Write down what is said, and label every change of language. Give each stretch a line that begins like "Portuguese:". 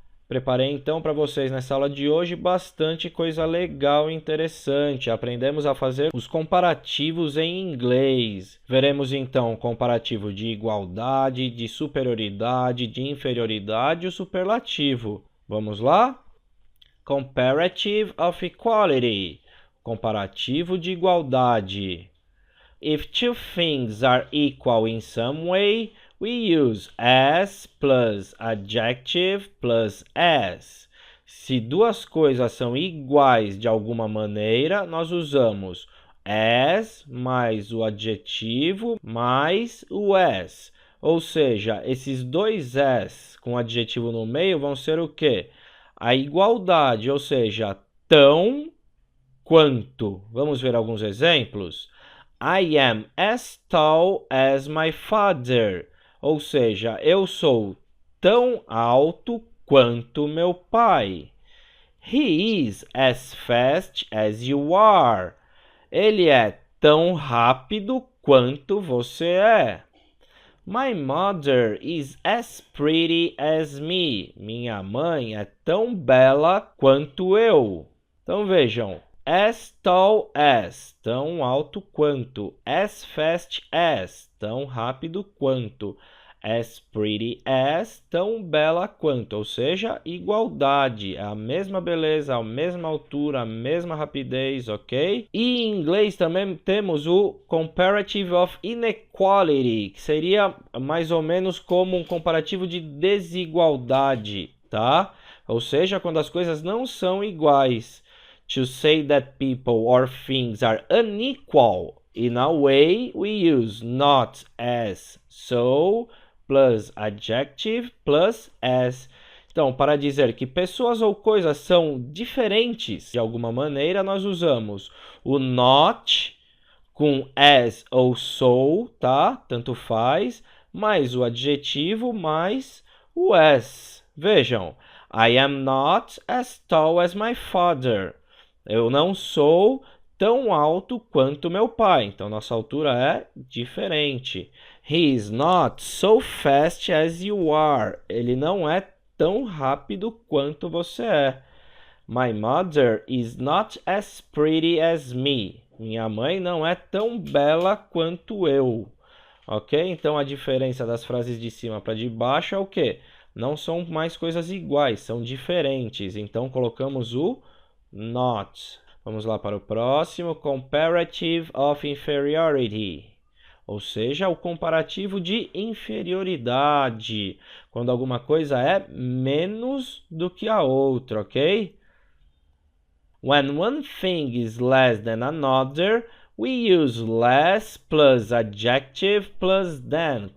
Portuguese: Preparei então para vocês nessa aula de hoje bastante coisa legal e interessante. Aprendemos a fazer os comparativos em inglês. Veremos então o comparativo de igualdade, de superioridade, de inferioridade e o superlativo. Vamos lá?
English: Comparative of equality.
Portuguese: Comparativo de igualdade.
English: If two things are equal in some way, we use as plus adjective plus as.
Portuguese: Se duas coisas são iguais de alguma maneira, nós usamos as mais o adjetivo mais o as. Ou seja, esses dois as com adjetivo no meio vão ser o quê? A igualdade, ou seja, tão quanto. Vamos ver alguns exemplos?
English: I am as tall as my father.
Portuguese: Ou seja, eu sou tão alto quanto meu pai.
English: He is as fast as you are.
Portuguese: Ele é tão rápido quanto você é.
English: My mother is as pretty as me.
Portuguese: Minha mãe é tão bela quanto eu. Então vejam,
English: as tall as,
Portuguese: tão alto quanto.
English: As fast as,
Portuguese: tão rápido quanto.
English: As pretty as,
Portuguese: tão bela quanto. Ou seja, igualdade, a mesma beleza, a mesma altura, a mesma rapidez, ok? E em inglês também temos o
English: comparative of inequality,
Portuguese: que seria mais ou menos como um comparativo de desigualdade, tá? Ou seja, quando as coisas não são iguais.
English: To say that people or things are unequal in a way, we use not as, so, plus adjective, plus as.
Portuguese: Então, para dizer que pessoas ou coisas são diferentes de alguma maneira, nós usamos o not com as ou so, tá? Tanto faz, mais o adjetivo, mais o as. Vejam,
English: I am not as tall as my father.
Portuguese: Eu não sou tão alto quanto meu pai. Então, nossa altura é diferente.
English: He is not so fast as you are.
Portuguese: Ele não é tão rápido quanto você é.
English: My mother is not as pretty as me.
Portuguese: Minha mãe não é tão bela quanto eu. Ok? Então, a diferença das frases de cima para de baixo é o quê? Não são mais coisas iguais, são diferentes. Então, colocamos o not. Vamos lá para o próximo.
English: Comparative of inferiority.
Portuguese: Ou seja, o comparativo de inferioridade. Quando alguma coisa é menos do que a outra, ok?
English: When one thing is less than another, we use less plus adjective plus than.